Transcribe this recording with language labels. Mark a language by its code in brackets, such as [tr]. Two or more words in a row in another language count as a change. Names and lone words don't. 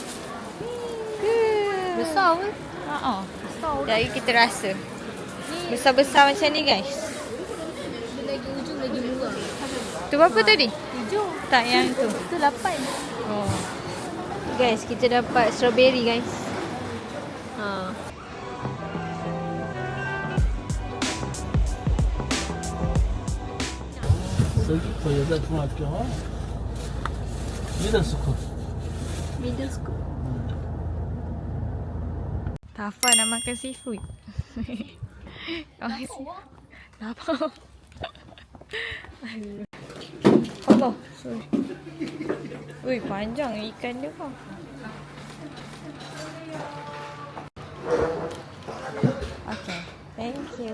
[ms] Besar ke? Jadi kita rasa. Besar-besar macam ni guys. Dia lagi ujung lagi murah. Tu berapa tadi? 7. Tak yang tu. Itu 8. Oh. Guys, kita dapat strawberry guys. [zh] 手也在冲上去啊。 [en] Middle school. Middle school. [ms] Tafa nak makan seafood. Lapar. Allah, sorry. Ui, panjang ikan dia kau. [en] Okay, thank you.